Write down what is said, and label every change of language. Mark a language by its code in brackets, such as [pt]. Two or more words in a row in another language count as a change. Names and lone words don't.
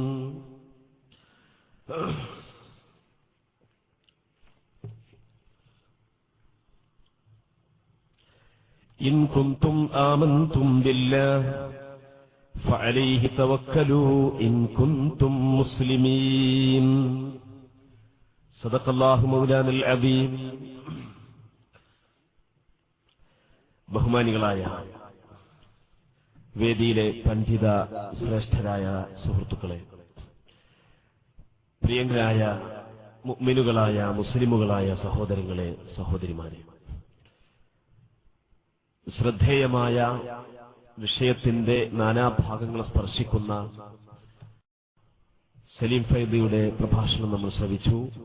[ar] إن كنتم آمنتم بالله فعليه توكلوا إن كنتم مسلمين. صدق الله مولانا العظيم. [ml] ബഹുമാനികളായ വേദിയിലെ പണ്ഡിത ശ്രേഷ്ഠരായ സുഹൃത്തുക്കളെ, പ്രിയങ്കരായ മുഅ്മിനുകളായ മുസ്ലിമുകളായ സഹോദരങ്ങളെ, സഹോദരിമാരെ, ശ്രദ്ധേയമായ വിഷയത്തിന്റെ നാനാഭാഗങ്ങൾ സ്പർശിക്കുന്ന സലീം ഫൈദിയുടെ പ്രഭാഷണം നമ്മൾ ശ്രവിച്ചു.